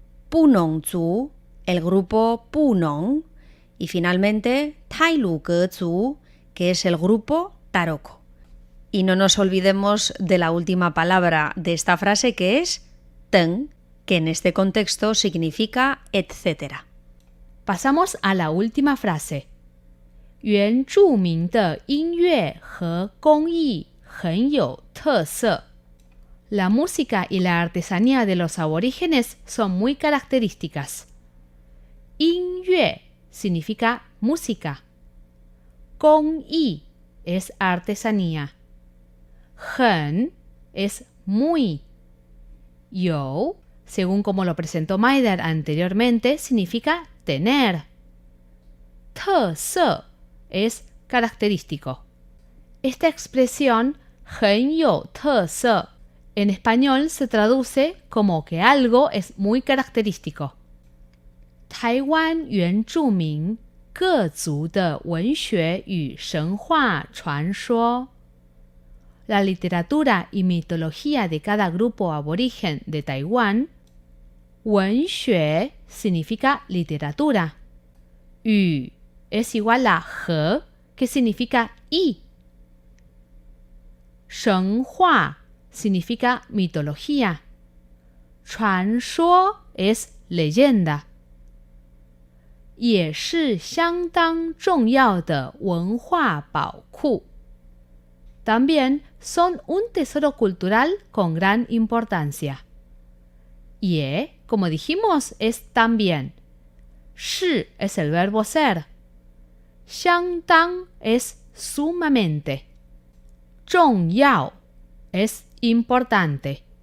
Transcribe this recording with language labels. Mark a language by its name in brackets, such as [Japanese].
[Spanish] Punongzu, el grupo Punong, y finalmente Tailugezu, que es el grupo Taroko. Y no nos olvidemos de la última palabra de esta frase, que es teng, que en este contexto significa etcétera. Pasamos a la última frase. [Chinese] 原住民的音乐和工艺很有特色。 [Spanish] La música y la artesanía de los aborígenes son muy características. 音乐 significa música. 工艺 es artesanía. 很 es muy. 有, según como lo presentó Maider anteriormente, significa tener. 特色 es característico. Esta expresión [Chinese] 很有特色 [Spanish] en español se traduce como que algo es muy característico. [Chinese] 台湾原住民各族的文学与神话传说. [Spanish] La literatura y mitología de cada grupo aborigen de Taiwán. 文学 significa literatura. 语 es igual a 和 que significa y. 神话 significa mitología. 传说 es leyenda. [Chinese] 也是相当重要的文化宝库. [Spanish] También son un tesoro cultural con gran importancia. 也, como dijimos, es también. 是 es el verbo ser. 相当 es sumamente. 重要 es importante.